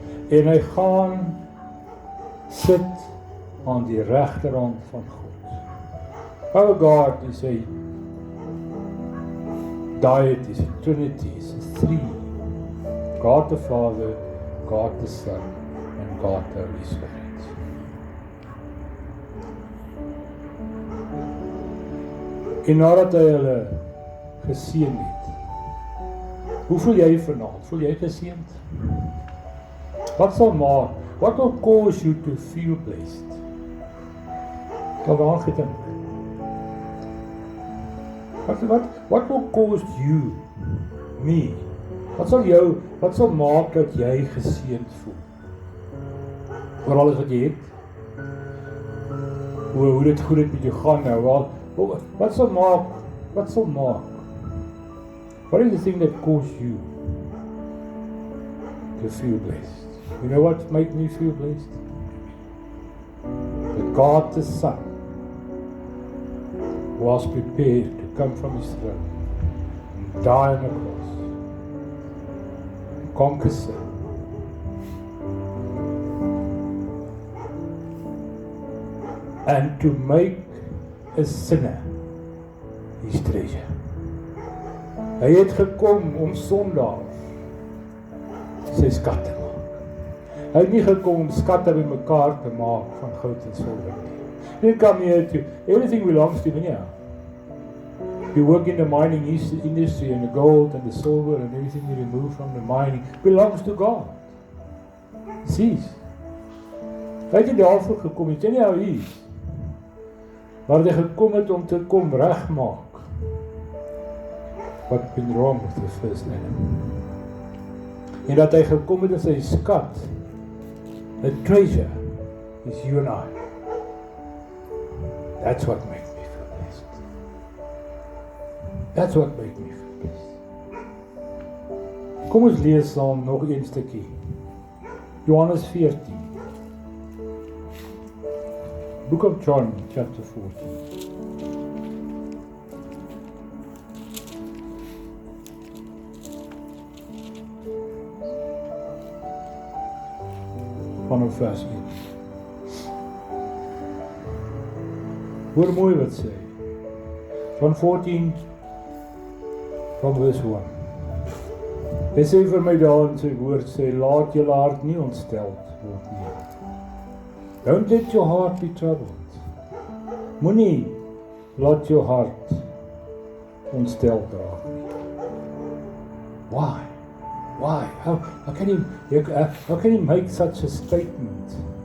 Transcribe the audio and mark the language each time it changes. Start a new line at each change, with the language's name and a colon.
Afrikaans: En hy gaan sit aan die regterhand van God.
English: Our God is a deity, is a Trinity, is a three. God the Father, God the Son, and God the Holy Spirit.
Afrikaans: En nadat hy hulle geseën het, hoe voel jy vanaand? Voel jy geseënd? Wat sal maak?
English: What will cause you to feel blessed?
Afrikaans: Wat daaraan gedink?
English: What will cause you, me?
Afrikaans: Wat sal maak dat jy geseënd voel? Oor alles wat jy het? Hoe dit goed met jou gaan nou? Wat sal maak?
English: What is the thing that caused you to feel blessed? You know what made me feel blessed? That God the Son was prepared to come from his throne and die on the cross, and conquer sin, and to make a sinner his treasure.
Afrikaans: Hy het gekom om sondaars sy skat te maak. Hy het nie gekom om skatte bymekaar te maak van goud en silwer nie.
English: He didn't come here to, everything belongs to him. You work in the mining industry, and the gold and the silver and everything you remove from the mining belongs to God. See?
Afrikaans: Hy het nie daarvoor gekom, het jy nie
English: how he is.
Afrikaans: Maar hy gekom het om te kom regmaak
English: what been wrong with the first Adam.
Afrikaans: En dat hy gekom het as sy skat,
English: a treasure,
Afrikaans: is you and I.
English: That's what makes me feel blessed. That's what makes me feel blessed.
Afrikaans: Kom ons lees saam nog een stukkie. Johannes 14.
English: Book of John, chapter 14.
Afrikaans: Vanaf vers 1. Hoor mooi wat sê.
English: John 14, from verse 1.
Afrikaans: Hy sê vir my daar in sy woord, sê, laat julle hart nie ontsteld word nie.
English: Don't let your heart be troubled.
Afrikaans: Moenie laat jou hart ontsteld raak nie.
English: Why? Why? How can he make such a statement?